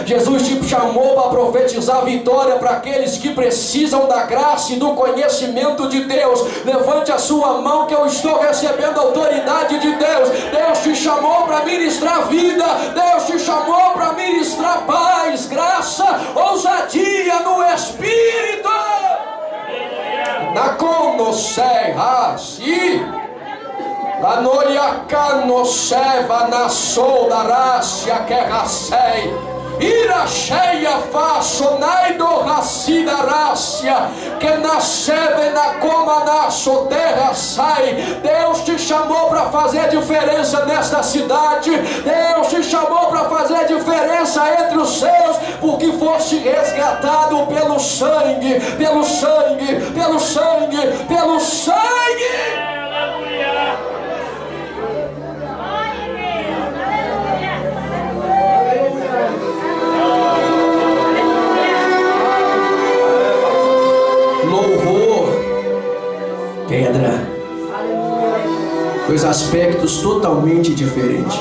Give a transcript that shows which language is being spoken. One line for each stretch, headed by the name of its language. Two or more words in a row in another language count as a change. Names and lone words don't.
Portuguese: Jesus te chamou para profetizar vitória para aqueles que precisam da graça e do conhecimento de Deus. Levante a sua mão que eu estou recebendo a autoridade de Deus. Deus te chamou para ministrar vida. Deus te chamou para ministrar paz, graça, ousadia no Espírito. Na conosei rasi, la noia canoseva na solda racia que rasei, ira cheia faço naido racida racia que nasceve na coma na soterra sai. Deus te chamou para fazer diferença nesta cidade. Deus te chamou para fazer diferença entre os seus, porque foste resgatado pelo sangue, pelo sangue, pelo sangue, pelo sangue. Louvor, pedra, dois aspectos totalmente diferentes.